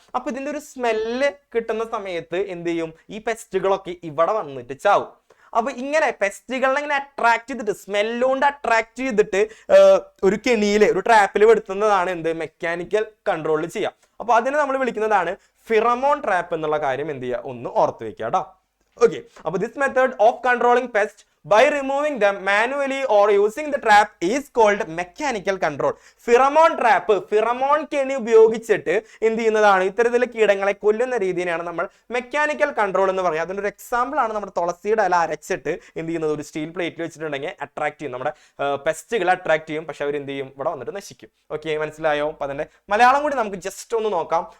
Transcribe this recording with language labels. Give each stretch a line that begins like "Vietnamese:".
Malayalam: അപ്പൊ ഇതിന്റെ ഒരു സ്മെല്ല് കിട്ടുന്ന സമയത്ത് എന്ത് ചെയ്യും, ഈ പെസ്റ്റുകളൊക്കെ ഇവിടെ വന്നിട്ട് ചാവും. അപ്പൊ ഇങ്ങനെ പെസ്റ്റുകളെ ഇങ്ങനെ അട്രാക്ട് ചെയ്തിട്ട് സ്മെല്ലുകൊണ്ട് അട്രാക്ട് ചെയ്തിട്ട് ഒരു കെണിയില് ഒരു ട്രാപ്പിൽ പെടുത്തുന്നതാണ് എന്ത്, മെക്കാനിക്കൽ കൺട്രോളിൽ ചെയ്യാം. അപ്പൊ അതിനെ നമ്മൾ വിളിക്കുന്നതാണ് ഫിറമോൺ ട്രാപ്പ് എന്നുള്ള കാര്യം എന്ത് ചെയ്യുക, ഒന്ന് ഓർത്ത് വെക്കുക കേട്ടോ.
English: Okay, അപ്പൊ this method of controlling pest by removing them manually or using the trap is called mechanical control.
Malayalam: Pheromone trap, pheromone കെണി ഉപയോഗിച്ചിട്ട് എന്ത് ചെയ്യുന്നതാണ്, ഇത്തരത്തിലെ കീടങ്ങളെ കൊല്ലുന്ന രീതിയാണ് നമ്മൾ മെക്കാനിക്കൽ കൺട്രോൾ എന്ന് പറയുക. അതിൻ്റെ ഒരു എക്സാമ്പിൾ ആണ് നമ്മുടെ തുളസിയുടെ ഇല അരച്ചിട്ട് എന്ത് ചെയ്യുന്നത്, ഒരു സ്റ്റീൽ പ്ലേറ്റിൽ വെച്ചിട്ടുണ്ടെങ്കിൽ അട്രാക്ട് ചെയ്യും, നമ്മുടെ പെസ്റ്റുകളെ അട്രാക്ട് ചെയ്യും. പക്ഷെ അവർ എന്ത് ചെയ്യും, ഇവിടെ വന്നിട്ട് നശിക്കും. ഓക്കെ, മനസ്സിലായോ? അപ്പൊ അതിന്റെ മലയാളം കൂടി നമുക്ക് ജസ്റ്റ് ഒന്ന് നോക്കാം.